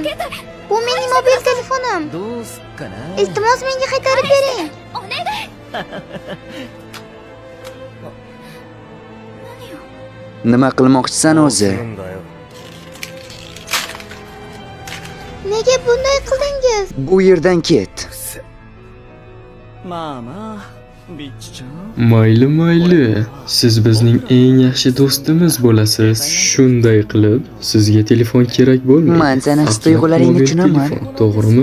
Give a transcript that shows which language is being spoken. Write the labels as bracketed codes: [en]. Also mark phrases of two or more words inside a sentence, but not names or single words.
[uz] Bu mening mobil telefonim. Iltimos menga qaytarib bering. Nima qilmoqchisan o'zi? Nega bunday qildingiz? Bu yerdan ket. [ja] まあまあ、ビッチちゃん。 [uz] Mayli. Siz bizning eng yaxshi do'stimiz bo'lasiz. Shunday qilib, sizga telefon kerak bo'lmaydi. Men seni his-tuyg'ularingni tushunaman. To'g'rimi?